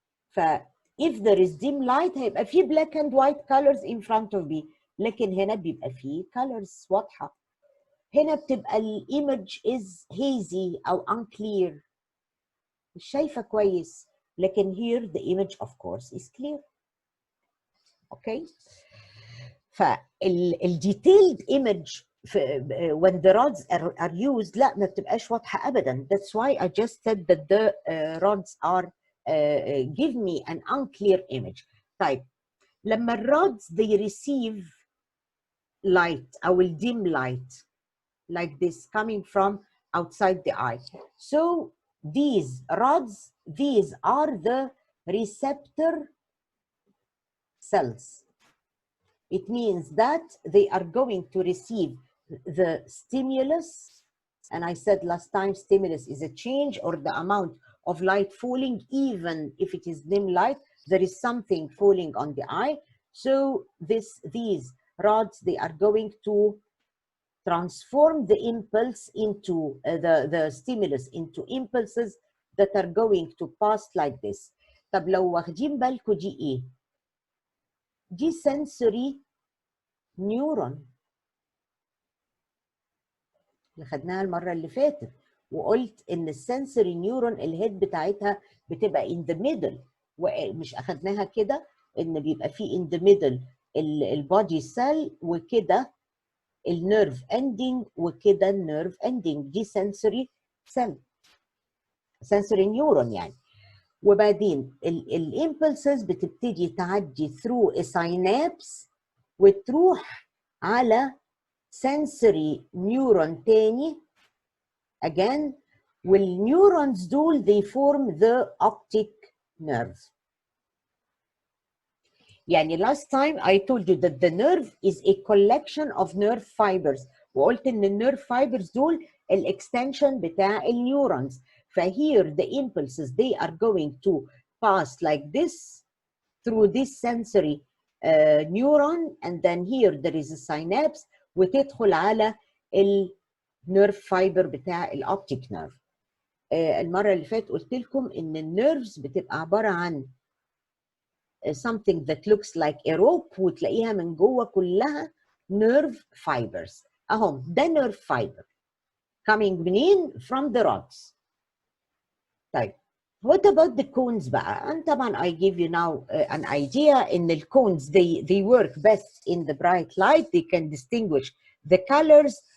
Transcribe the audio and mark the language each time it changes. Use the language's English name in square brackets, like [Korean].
[English] ف if there is dim light [Arabic] هيبقى في [English] black and white colors in front of me، [Arabic] لكن هنا بيبقى في [English] colors [Arabic] واضحه. هنا بتبقى الايمج [English] is hazy او unclear، [Arabic] مش شايفه كويس، لكن [English] here the image of course is clear. [Arabic] اوكي، فالديتيلد [English] image when the rods are used [Arabic] لا ما بتبقاش واضحه ابدا. [English] That's why I just said that the rods are give me an unclear image. [Arabic] طيب لما ال [English] rods they receive light او dim light like this coming from outside the eye, so these rods, these are the receptor cells. It means that they are going to receive the stimulus, and I said last time stimulus is a change or the amount of light falling, even if it is dim light, there is something falling on the eye. So these rods, they are going to transform the impulse into the stimulus into impulses that are going to pass like this. [Arabic] طب لو واخدين بالكم دي ايه؟ دي [English] sensory neuron [Arabic] اللي خدناها المرة اللي فاتت، وقلت ان السنسوري نيورون الهيد بتاعتها بتبقى [English] in the middle، [Arabic] ومش اخدناها كده ان بيبقى في in the middle البودي سيل وكده النيرف اندنج وكده النيرف اندنج، دي sensory cell sensory neuron يعني. وبعدين الامبلسز بتبتدي تعدي [English] through a synapse [Arabic] وتروح على sensory neuron تاني again، والنيورونز دول [English] they form the optic nerve. يعني last time I told you that the nerve is a collection of nerve fibers، [Arabic] وقلت ان النيرف [English] fibers [Arabic] دول الاكستنشن بتاع النيورونز. [English] فهير the impulses they are going to pass like this through this sensory neuron, and then here there is a synapse [Arabic] وتدخل على النيرف فايبر بتاع الاوبتيك نيرف. المره اللي فاتت قلت لكم ان النيرفز بتبقى عباره عن [English] something that looks like a rope [Arabic] وتلاقيها من جوه كلها [English] nerve fibers. [Arabic] اهم ده [English] nerve fiber coming [Arabic] منين؟ [English] from the rods. [Arabic] طيب [English] what about the cones [Arabic] بقى؟ [English] and طبعا I give you now an idea [Arabic] ان ال [English] cones they work best in the bright light, they can distinguish the colors.